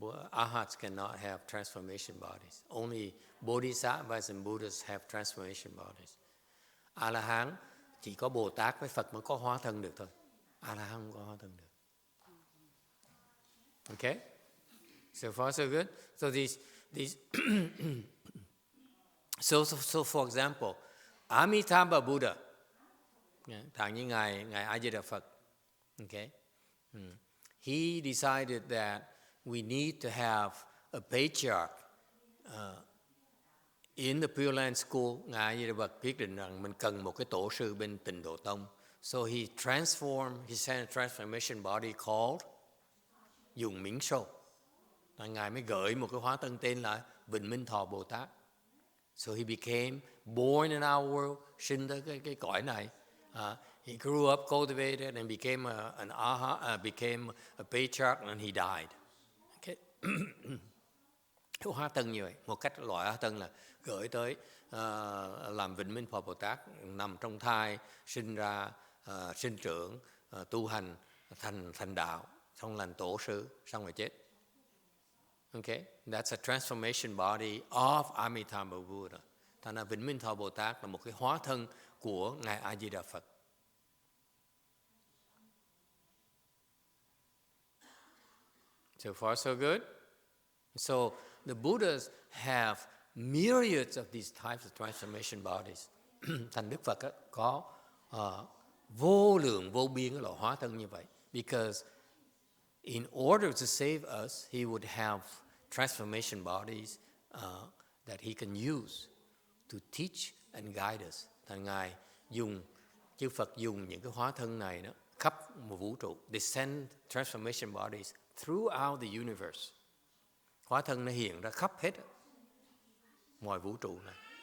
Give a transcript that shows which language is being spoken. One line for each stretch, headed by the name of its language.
English: Arhats cannot have transformation bodies. Only Bodhisattvas and Buddhas have transformation bodies.
Vietnamese: A La Hán chỉ có Bồ Tát với Phật mới có hóa thân được thôi. A La Hán không có hóa thân được.
English: Okay? So far so good. So these so for example, Amitabha Buddha,
Vietnamese: thẳng như ngài A Di Đà Phật,
English: okay, he decided that we need to have a patriarch in the Pure Land School.
Vietnamese: Ngài A Di Đà Phật quyết định rằng mình cần một cái tổ sư bên Tịnh Độ Tông.
English: So he sent a transformation body called YongHua.
Vietnamese: Ngài mới gửi một cái hóa thân tên là Vĩnh Minh Thọ Bồ Tát.
English: So he became born in our world,
Vietnamese: sinh tới cái cõi này.
English: He grew up, cultivated, and became became a patriarch, and he died. Okay.
Vietnamese: Cái hóa thân như vậy, một cách loại hóa thân là gửi tới làm Vĩnh Minh Thọ Bồ Tát, nằm trong thai, sinh ra, sinh trưởng, tu hành, thành đạo, xong làm tổ sư, xong rồi chết.
English: Okay, that's a transformation body of Amitabha Buddha.
Vietnamese: Thành ra Vĩnh Minh Thọ Bồ Tát là một cái hóa thân của Ngài A Di Đà Phật.
English: So far so good. So the Buddhas have myriads of these types of transformation bodies.
Vietnamese: Thành Đức Phật có vô lượng vô biên cái loại hóa thân như vậy.
English: Because in order to save us, he would have transformation bodies that he can use to teach and guide us.
Vietnamese: Thành Ngài chư Phật dùng những cái hóa thân này đó khắp một vũ trụ.
English: They send transformation bodies throughout the universe.
Vietnamese: Hóa thân nó hiện ra khắp hết mọi vũ trụ này.